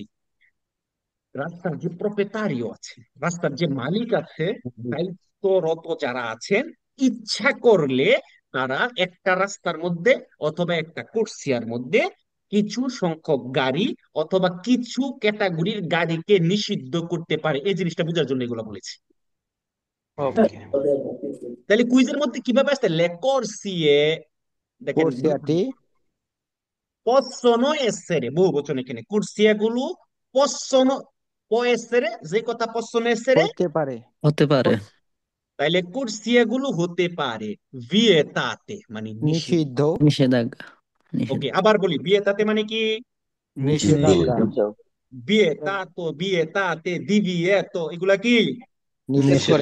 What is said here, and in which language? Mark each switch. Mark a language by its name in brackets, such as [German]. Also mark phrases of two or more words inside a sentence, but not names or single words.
[Bangla] রাস্তার যে প্রপ্রেতারিও আছে, রাস্তার যে মালিক আছে, দায়িত্বরত যারা আছেন, ইচ্ছা করলে তারা একটা রাস্তার মধ্যে অথবা একটা কোর্সিয়ার মধ্যে কিছু সংখ্যক গাড়ি অথবা কিছু ক্যাটাগরির গাড়িকে নিষিদ্ধ করতে পারে। এই জিনিসটা বোঝার জন্য এগুলো বলেছি। ওকে। তাহলে কুইজের মধ্যে কিভাবে আসতে [Italian] le corsie, [Bangla] দেখেন, কুরসিয়াটি [Italian] possono essere [Bangla] বহু বচন, এখানে কুরসিয়া গুলো possono, [Italian] può essere, [Bangla] যে কথা [Italian] possono essere, [Bangla] হতে পারে। হতে পারে। তাইলে কুরসিয়া গুলো হতে পারে vietate মানে নিষিদ্ধ। নিষিদ্ধ। নিষেধাজ্ঞা। নিষেধ। ওকে, আবার বলি, vietate মানে কি? নিষেধাজ্ঞা। [Italian] vietato, vietate, divieto, [Bangla] এগুলা কি? নিষিদ্ধ।